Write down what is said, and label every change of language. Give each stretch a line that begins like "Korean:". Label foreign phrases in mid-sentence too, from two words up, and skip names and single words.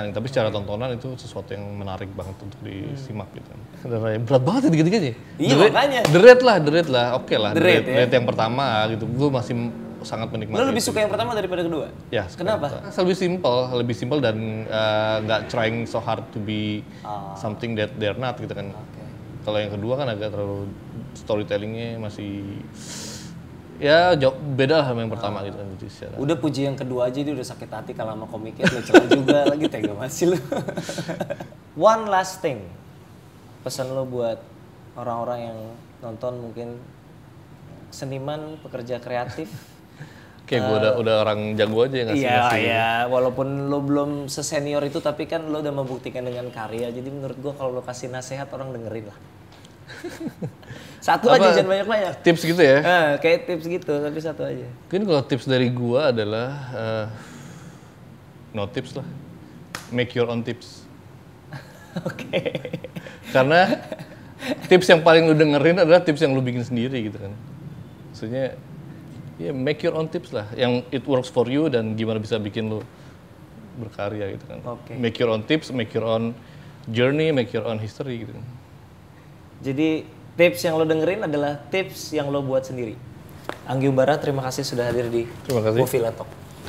Indonesian: Tapi secara tontonan itu sesuatu yang menarik banget untuk disimak gitu kan. Dan Raya berat banget ya tiga-tiganya. Iya makanya. The Raid lah, oke lah. The Raid yang pertama gitu, gue masih sangat menikmati. Lo lebih suka yang pertama daripada kedua? Ya. Kenapa? Lebih simple dan nggak
English: trying so hard to be something that they're not
Indonesian: gitu kan. Kalau yang kedua kan agak terlalu storytellingnya masih ya jauh beda lah sama yang pertama gitu kan. Udah puji yang kedua aja dia udah sakit hati kalau sama komiknya, lo celah juga lagi, tega masih lo.
English: One last thing,
Indonesian: pesan lo buat orang-orang yang nonton, mungkin seniman, pekerja kreatif. Kayak gue udah orang jago aja yang ngasih. Iya, walaupun lo belum sesenior itu, tapi kan lo udah membuktikan dengan karya. Jadi menurut gue kalau lo kasih nasihat, orang dengerin lah. Satu aja, jangan banyak-banyak. Tips gitu ya? Kayak tips gitu, tapi satu aja. Mungkin kalau tips dari gue adalah
English: no tips
Indonesian: lah,
English: make your own tips.
Indonesian: Oke. Karena tips yang paling lo dengerin adalah tips yang lo bikin sendiri gitu kan. Maksudnya ya
English: make your own tips
Indonesian: lah, yang
English: it works for you
Indonesian: dan gimana bisa bikin lo berkarya gitu kan.
English: Make your own tips, make your own journey, make your own history gitu.
Indonesian: Jadi tips yang lo dengerin adalah tips yang lo buat sendiri. Anggi Umbara, terima kasih sudah hadir di Movie Talk.